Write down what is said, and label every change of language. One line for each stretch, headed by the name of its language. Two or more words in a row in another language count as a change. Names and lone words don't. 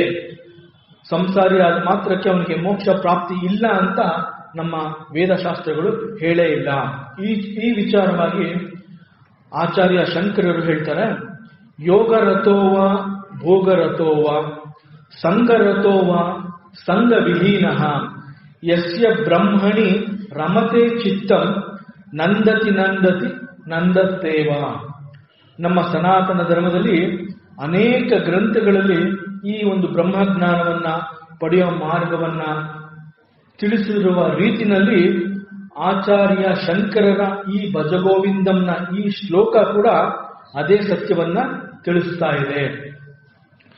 Kannada: ಸಂಸಾರಿಯಾದ ಮಾತ್ರಕ್ಕೆ ಅವನಿಗೆ ಮೋಕ್ಷ ಪ್ರಾಪ್ತಿ ಇಲ್ಲ ಅಂತ ನಮ್ಮ ವೇದಶಾಸ್ತ್ರಗಳು ಹೇಳೇ ಇಲ್ಲ. ಈ ವಿಚಾರವಾಗಿ ಆಚಾರ್ಯ ಶಂಕರರು ಹೇಳ್ತಾರೆ,
Sanskrit: ಯೋಗರಥೋವ ಭೋಗರಥೋವ ಸಂಗರಥೋವ ಸಂಗವಿಹೀನಃ ಯಸ್ಯ ಬ್ರಹ್ಮಣಿ ರಮತೆ ಚಿತ್ತಂ ನಂದತಿ ನಂದತಿ ನಂದತ್ತೇವ.
Kannada: ನಮ್ಮ ಸನಾತನ ಧರ್ಮದಲ್ಲಿ ಅನೇಕ ಗ್ರಂಥಗಳಲ್ಲಿ ಈ ಒಂದು ಬ್ರಹ್ಮಜ್ಞಾನವನ್ನ ಪಡೆಯುವ ಮಾರ್ಗವನ್ನ ತಿಳಿಸಿರುವ ರೀತಿನಲ್ಲಿ ಆಚಾರ್ಯ ಶಂಕರರ ಈ ಭಜಗೋವಿಂದಂನ ಈ ಶ್ಲೋಕ ಕೂಡ ಅದೇ ಸತ್ಯವನ್ನ ತಿಳಿಸ್ತಾ ಇದೆ.